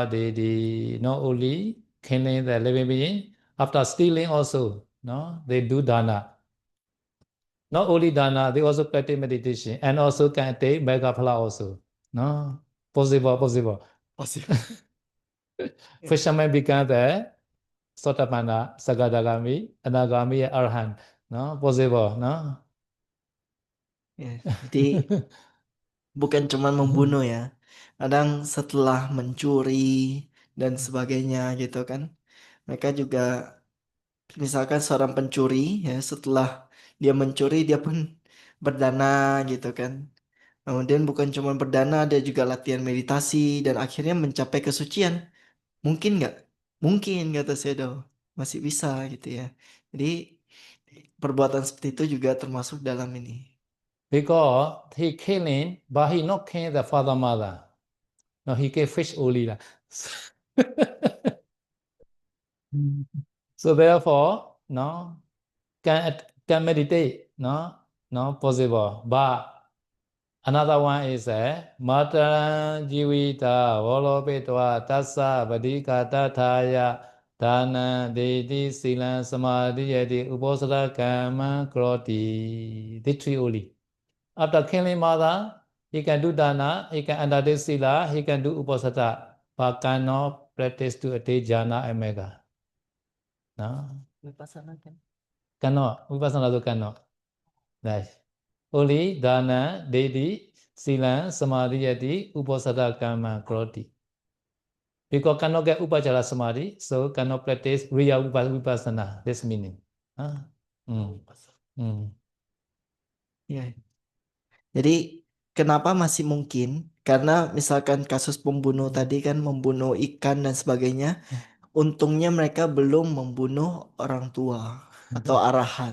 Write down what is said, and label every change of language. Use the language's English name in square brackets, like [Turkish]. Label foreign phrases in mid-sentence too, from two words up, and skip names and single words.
[English] Not only killing the living being, after stealing also, No, they do dana. Not only dana, they also practice meditation and also can attain [Pali] mega phala [English] also. No, possible, possible. Possible. Ya, Fisherman become the Sotapanna, Sagadagami, Anagami, Arhan. No, possible. No. [Indonesian] ya. Jadi bukan cuma membunuh ya. Kadang setelah mencuri dan sebagainya gitu kan. Mereka juga misalkan seorang pencuri ya setelah dia mencuri dia pun berdana gitu kan. Kemudian bukan cuma berdana, dia juga latihan meditasi dan akhirnya mencapai kesucian. Mungkin nggak? Mungkin kata Sedo. Masih bisa gitu ya. Jadi perbuatan seperti itu juga termasuk dalam ini. [English] Because he killing, but he not killing the father mother. No, he kill fish only. Lah. So therefore, no, can meditate, no, possible. [Pali] But another one is a mataran jivita volopetva tassa vadika tathaya dana dedi silan samadhiyati uposatha kama kroti. [English] The three only. After killing mother, he can do dana, he can undertake sila, he can do uposatha, but cannot practice to attain jhana and mega. No? [Indonesian] Vipassana kan? [English] Cannot. Vipassana also cannot. Right. [Pali] Only dana, dedi, sila, samadhi, yati, uposatha, kama, kroti. [English] Because cannot get [Pali] upachara samadhi, [English] so cannot practice [Pali] riya vipassana. [English] This meaning. Huh? Mm. Mm. [Indonesian] Ya. Jadi kenapa masih mungkin? Karena misalkan kasus pembunuh tadi kan membunuh ikan dan sebagainya. Untungnya mereka belum membunuh orang tua atau arahat.